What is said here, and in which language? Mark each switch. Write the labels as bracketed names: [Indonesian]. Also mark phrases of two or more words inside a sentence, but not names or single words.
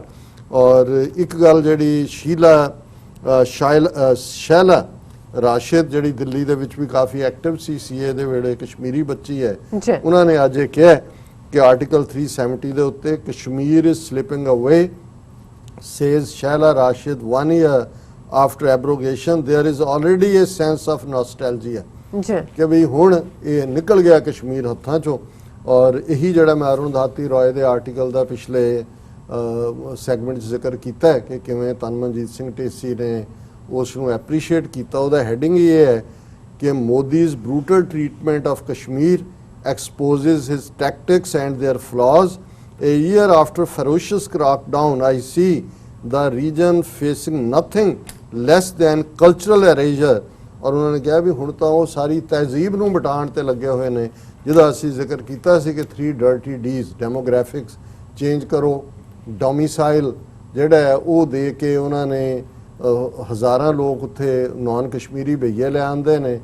[Punjabi] ਔਰ ਇੱਕ ਗੱਲ ਜਿਹੜੀ ਸ਼ੈਲਾ ਰਾਸ਼ਿਦ ਜਿਹੜੀ ਦਿੱਲੀ ਦੇ ਵਿੱਚ ਵੀ ਕਾਫੀ ਐਕਟਿਵ ਸੀ CA ਦੇ ਵੇਲੇ, ਕਸ਼ਮੀਰੀ ਬੱਚੀ ਹੈ, ਉਹਨਾਂ ਨੇ ਅੱਜ ਇਹ ਕਿਹਾ ਕਿ ਆਰਟੀਕਲ 370 ਦੇ ਉੱਤੇ [English] Kashmir is slipping away, says Shaila Rashid, 1 year after abrogation there is already a sense of nostalgia [Punjabi] ਕਿ ਵੀ ਹੁਣ ਇਹ ਨਿਕਲ ਗਿਆ ਕਸ਼ਮੀਰ ਹੱਥਾਂ ਚੋਂ। ਔਰ ਇਹੀ ਜਿਹੜਾ ਮੈਂ ਅਰੁਣ ਧਾਤੀ ਰॉय ਦੇ ਆਰਟੀਕਲ ਦਾ ਪਿਛਲੇ ਸੈਗਮੈਂਟ 'ਚ ਜ਼ਿਕਰ ਕੀਤਾ ਹੈ ਕਿ ਕਿਵੇਂ ਤਨਮਨਜੀਤ ਸਿੰਘ ਢੇਸੀ ਨੇ ਉਸ ਨੂੰ ਐਪਰੀਸ਼ੀਏਟ ਕੀਤਾ। ਉਹਦਾ ਹੈਡਿੰਗ ਇਹ ਹੈ ਕਿ [English] Modi's brutal treatment of Kashmir exposes his tactics and their flaws. A year after ferocious crackdown, I see the region facing nothing less than cultural erasure. [Punjabi] ਔਰ ਉਹਨਾਂ ਨੇ ਕਿਹਾ ਵੀ ਹੁਣ ਤਾਂ ਉਹ ਸਾਰੀ ਤਹਿਜ਼ੀਬ ਨੂੰ ਮਿਟਾਉਣ ਤੇ ਲੱਗੇ ਹੋਏ ਨੇ, ਜਿਹਦਾ ਅਸੀਂ ਜ਼ਿਕਰ ਕੀਤਾ ਸੀ ਕਿ 3 [English] dirty Ds, demographics change [Punjabi] ਕਰੋ, ਡੋਮਿਸਾਈਲ ਜਿਹੜਾ ਹੈ ਉਹ ਦੇ ਕੇ ਉਹਨਾਂ ਨੇ ਹਜ਼ਾਰਾਂ ਲੋਕ ਉੱਥੇ ਨਾਨ ਕਸ਼ਮੀਰੀ ਭਈਏ ਲੈ ਆਉਂਦੇ ਨੇ।